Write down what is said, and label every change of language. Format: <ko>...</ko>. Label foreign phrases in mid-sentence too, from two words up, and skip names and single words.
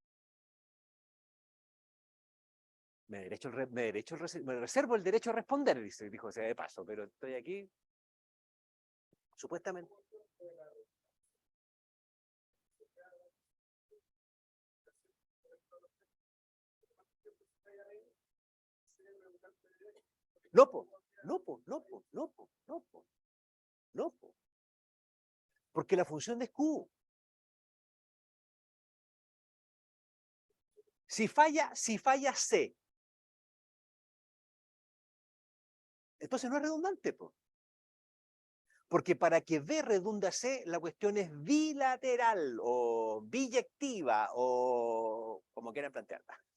<es>Me reservo el derecho a responder, dijo sea de paso, pero estoy aquí, supuestamente. No, po, no, po, no, po, no, po, no, po, no, po. Porque la función de Q, si falla C, entonces no es redundante, po. Porque para que B redunda C, la cuestión es bilateral o biyectiva o como quieran plantearla.</es>